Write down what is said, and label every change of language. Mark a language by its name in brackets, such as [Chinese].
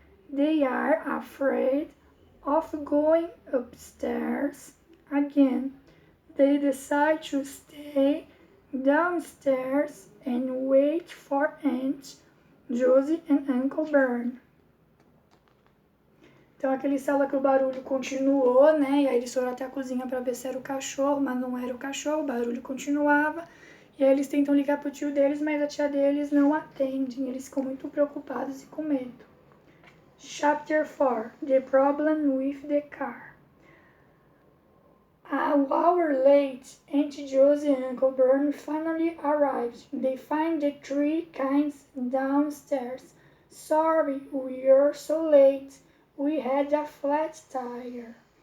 [English] They are afraid of going upstairs again. They decide to stay downstairs and wait for Aunt Josie and Uncle Bern. [Portuguese] Então aquele sala que o barulho continuou, né? E aí eles foram até a cozinha para ver se era o cachorro, mas não era o cachorro, o barulho continuava. E aí eles tentam ligar pro tio deles, mas a tia deles não atende. Eles ficam muito preocupados e com medo. [English] Chapter 4. The Problem with the Car. An hour late, Aunt Josie and Uncle Bern finally arrived. They find the three kinds downstairs. Sorry, we're so late. We had a flat tire.